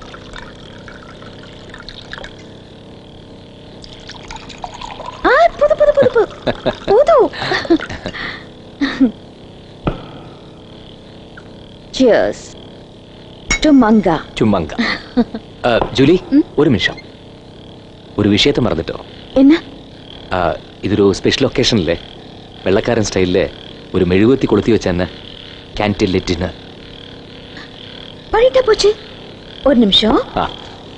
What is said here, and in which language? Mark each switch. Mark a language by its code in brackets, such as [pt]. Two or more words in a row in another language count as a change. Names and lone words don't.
[ta] புது புது புது புது [en] cheers to [ta] மங்கா. சும்மாங்க. ஜூலி, ஒரு நிமிஷம். ஒரு விஷயத்தை மறந்துட்டோம். என்ன? [ml] ഇതൊരു [en] special occasionille, [ml] വെള്ളക്കാരൻ സ്റ്റൈലില് ഒരു മെഴുകുവത്തി കൊളുത്തി വെച്ചെന്നെ [en] canteen dinner. [ta] பண்ணிட்டா போச்சு. ஒரு நிமிஷம்.